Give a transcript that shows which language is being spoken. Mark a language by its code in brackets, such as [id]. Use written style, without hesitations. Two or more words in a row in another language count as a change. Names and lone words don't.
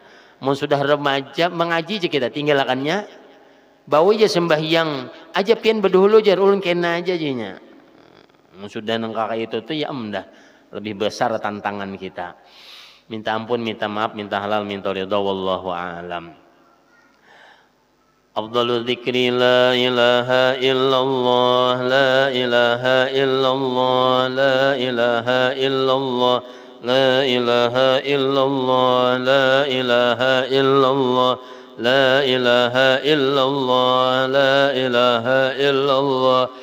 [bjn] Mun sudah remaja mengaji aja kita tinggalkannya. Bawa aja sembahyang, aja pian berdahulu jar ulun kena aja jinya. Mun sudah nengkak itu tuh ya dah lebih besar tantangan kita. Minta ampun, minta maaf, minta halal, minta ridha [ar] والله أعلم. أفضل الذكر لا إله إلا الله لا إله إلا الله لا إله إلا الله لا إله إلا الله لا إله إلا الله لا إله إلا الله لا إله إلا الله